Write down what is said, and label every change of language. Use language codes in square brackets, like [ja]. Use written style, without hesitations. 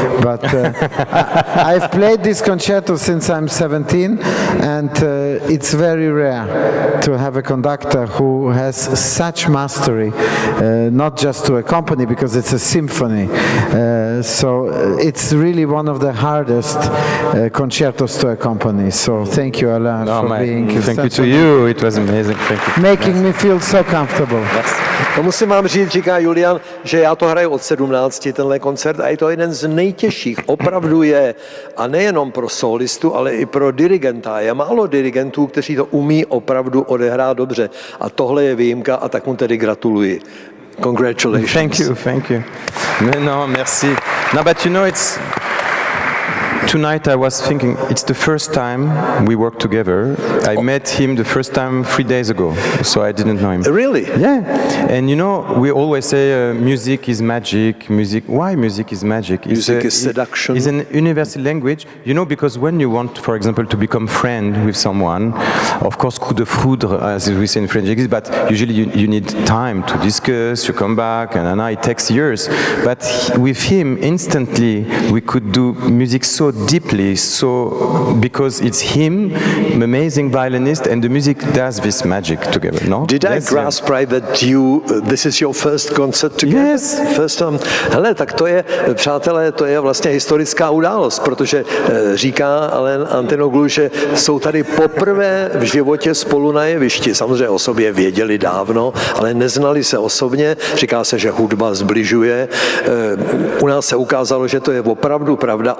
[en] But I've played this concerto since I'm 17, and it's very rare to have a conductor who has such mastery, not just to accompany, because it's a symphony. So it's really one of the hardest concertos to accompany. So thank you, Alain, for being thank you to you. It was amazing. Thank you. Making me feel so comfortable. [cs] To musím vám říct, říká Julian, že já to hraju od 17, tenhle koncert, a je to jeden z nejtěžších, opravdu je, a nejenom pro solistu, ale i pro dirigenta. Je málo dirigentů, kteří to umí opravdu odehrát dobře, a tohle je výjimka, a tak mu tedy gratuluji. [en] Congratulations. Thank you. No, merci. No, but it's tonight I was thinking it's the first time we worked together. I met him the first time 3 days ago, so I didn't know him. Really? Yeah. And we always say music is magic. Why music is magic? Music is seduction. It's an universal language, because when you want, for example, to become friend with someone, of course, [fr] coup de foudre, [en] as we say in French, exists, but usually you need time to discuss, you come back, and it takes years. But with him, instantly, we could do music so deeply, so because it's him, amazing violinist, and the music does this magic together. No? Did I grasp right that this is your first concert together? Yes. First time. [cs] Hele, tak to je, přátelé, to je vlastně historická událost, protože říká Alain Altinoglu, že jsou tady poprvé v životě spolu na jevišti. Samozřejmě o sobě věděli dávno, ale neznali se osobně. Říká se, že hudba zbližuje. U nás se ukázalo, že to je opravdu pravda.